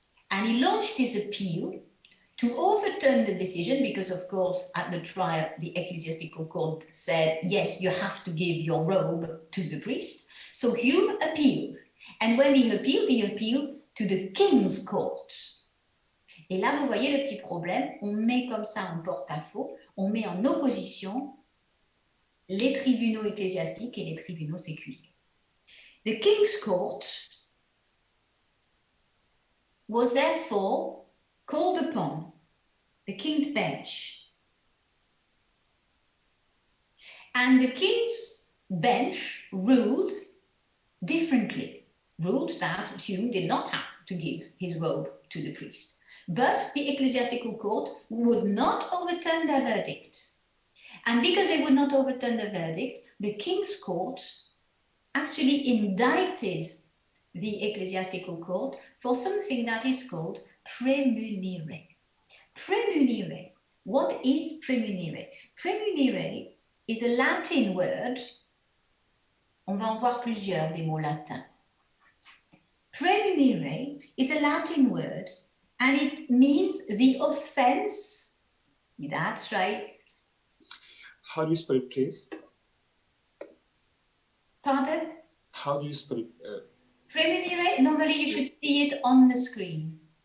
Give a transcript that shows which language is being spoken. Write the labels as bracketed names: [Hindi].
[English] And he launched his appeal to overturn the decision, because of course at the trial the ecclesiastical court said, yes, you have to give your robe to the priest. So Hume appealed, and when he appealed to the king's court. [French] Et là vous voyez le petit problème, on met comme ça en porte-à-faux, on met en opposition les tribunaux ecclésiastiques et les tribunaux séculiers. [English] The king's court was therefore called upon, the king's bench. And the king's bench ruled differently, ruled that Hume did not have to give his robe to the priest. But the ecclesiastical court would not overturn their verdict. And because they would not overturn the verdict, the king's court actually indicted the ecclesiastical court for something that is called prémunire. Prémunire. What is prémunire? Prémunire is a Latin word. [French] On va en voir plusieurs des mots latins. [English] Prémunire is a Latin word, and it means the offense. That's right. How do you spell it, please? Pardon? How do you spell it? Prémunire, normally you should see it on the screen.